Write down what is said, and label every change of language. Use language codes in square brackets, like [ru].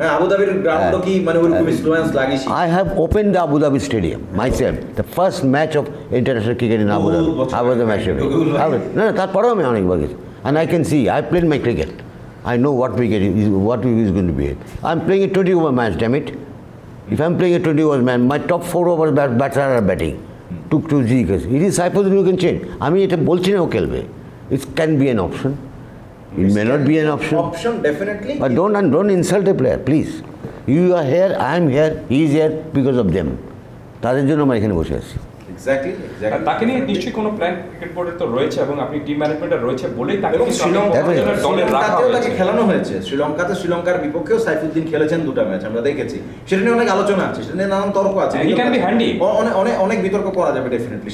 [en] Abu Dhabi ground [bn] কি মানে ওরকম ইনফ্লুয়েন্স লাগিয়েছে? [en] I have opened the Abu Dhabi stadium myself. The first match of international cricket in Abu Dhabi. I was the match referee. No, [bn] তারপরেও আমি অনেকবার গেছি। [en] And I can see, I played my cricket. I know what is going to be. I'm playing a 20 over match, damn it. If I'm playing a 20 over match, my top 4 over batsmen are batting. To Zikers. It is Saifuddin who can change. [bn] আমি এটা বলছি না ও খেলবে. [en] It can be an option. [bn] It may not be an option. [en] Option definitely. But don't insult a player, please. You are here, I am here, he is here because of them. [bn] তাদের জন্য আমরা এখানে বসে আছি। Exactly আর তাকে নিয়ে নিশ্চয়ই কোনো প্ল্যান ক্রিকেট বোর্ডের তো রয়েছে এবং আপনি টিম ম্যানেজমেন্টের রয়েছে বলেই তাকে এবং কিন্তু আপনাদের দলে রাখা শ্রীলঙ্কাতেও তাকে হয়েছে। খেলানো হয়েছে। শ্রীলঙ্কার বিপক্ষেও সাইফুদ্দিন খেলেছেন 2টা ম্যাচ, আমরা দেখেছি। সেটা নিয়ে অনেক আলোচনা আছে, সেটা নিয়ে নানান তর্ক আছে। [en] He can be handy. [bn] অনেক বিতর্ক করা যাবে ডেফিনেটলি।